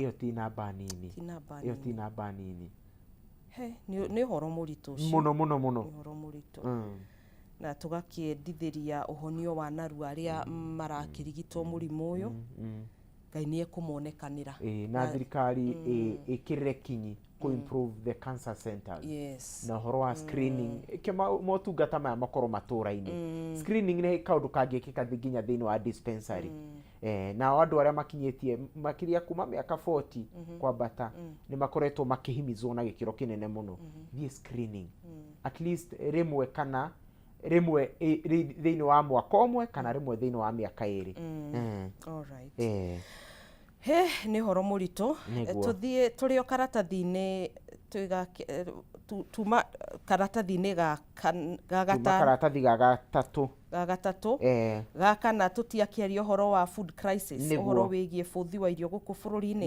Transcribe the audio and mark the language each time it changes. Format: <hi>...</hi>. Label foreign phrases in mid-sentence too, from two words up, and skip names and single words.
<ki>Iyo ti namba nini. Iyo ti namba nini. Ni horo muritu ucio. Muno. Horo muritu. Na tugakiendithiria uhonio wa naru aria marakirigitwo murimu uyu. Ngai ni ekumonekanira. Na thirikari ikirire kinyi ku</ki> <en>improve the cancer centers. Yes.</en> <ki>Na horo wa screening kema motungata maya makoro matura-ini. Screening ni kaundu kangikika nginya thiini wa dispensary. Na andu aria makinyetie makiria kuma miaka 40 kwa bata ni makoretwo makihimizwo na gikiro kinene muno thie screening</ki> <en>at least</en> <ki>rimwe kana rimwe thiini wa mwaka umwe kana rimwe thiini wa miaka iri.</ki> <en>All right.</en> <ki>Ni horo muritu tuthie turio karatathi-ini twiga tuma karatathi-ini ga karatathi ga gatatu ga kana tutiakiaria horo wa</ki> <en>food crisis</en> <ki>horo wigie futhi wa irio guku bururi-ini</ki>